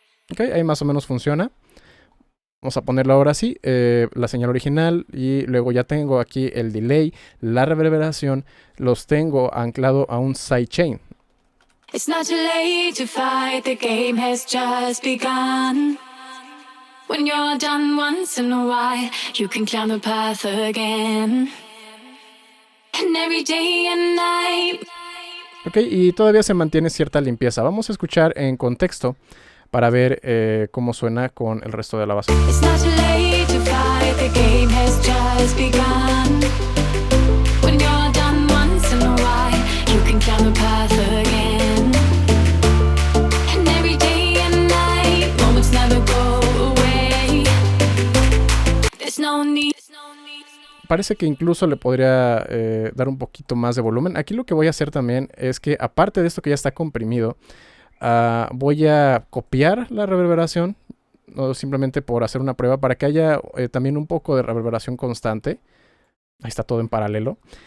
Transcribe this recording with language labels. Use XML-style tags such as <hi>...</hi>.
<es>Ok, ahí más o menos funciona. Vamos a ponerlo ahora sí, la señal original, y luego ya tengo aquí el delay, la reverberación, los tengo anclado a un sidechain.</es> <en>It's not too late to fight, the game has just begun. When you're done once in a while, you can climb the path again. And every day and night.</en> <es>Ok, y todavía se mantiene cierta limpieza. Vamos a escuchar en contexto para ver cómo suena con el resto de la base.</es> <en>It's not too late to fight, the game has just begun. When you're done once in a while, you can climb the path again. And every day and night, moments never go away. There's no need.</en> <es>Parece que incluso le podría dar un poquito más de volumen. Aquí lo que voy a hacer también es que, aparte de esto que ya está comprimido, voy a copiar la reverberación, no, simplemente por hacer una prueba, para que haya también un poco de reverberación constante. Ahí está todo en paralelo.</es>